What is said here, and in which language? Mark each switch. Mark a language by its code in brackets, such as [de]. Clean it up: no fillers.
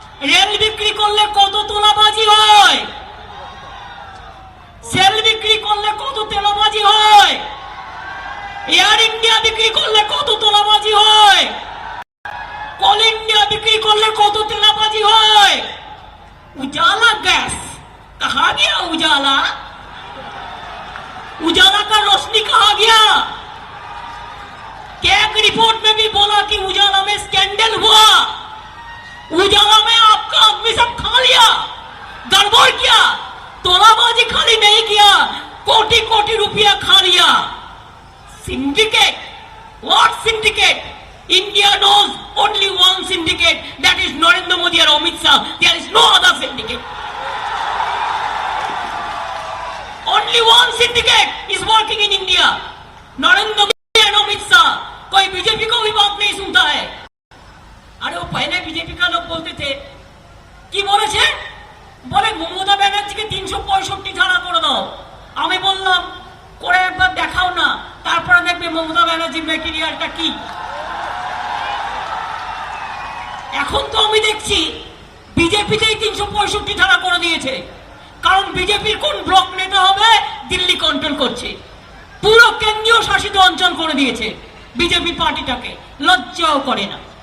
[bn] Rail বিক্রি করলে কত তোলাবাজি হয়, সেল বিক্রি করলে কত তোলাবাজি হয়, এয়ার ইন্ডিয়া বিক্রি করলে কত তোলাবাজি হয়, কোল इंडिया बिक्री करले कत तेलाबाजी হয়। [hi] उजाला गैस कहा गया? उजाला, उजाला का रोशनी कहा गया? कैग रिपोर्ट में भी बोला कि उजाला में स्कैंडल हुआ, उजाला में आपका आदमी सब खा लिया, गड़बड़ किया, तोलाबाजी खाली नहीं किया, कोटि कोटि रुपया खा लिया। [en] Syndicate, what syndicate? India knows only one syndicate, that is Narendra Modi and Amit Shah. There is no other syndicate. Only one. syndicate is working in India. [hi] Narendra Modi and Amit Shah, कोई बीजेपी को भी बात नहीं सुनता है। अरे वो पहले बीजेपी का लोग बोलते थे [bn] কি বলেছে, বলে মমতা ব্যানার্জিকে 365 ধারা করে দাও। আমি বললাম করে একবার দেখাও না, তারপরে দেখবে মমতা ব্যানার্জির ম্যাটেরিয়ালটা কি। এখন তো আমি দেখছি বিজেপিতেই 365 ধারা করে দিয়েছে, কারণ বিজেপির কোন ব্লক নেতা হবে দিল্লি কন্ট্রোল করছে, পুরো কেন্দ্রীয় শাসিত অঞ্চল করে দিয়েছে বিজেপি পার্টিটাকে, লজ্জাও করে না।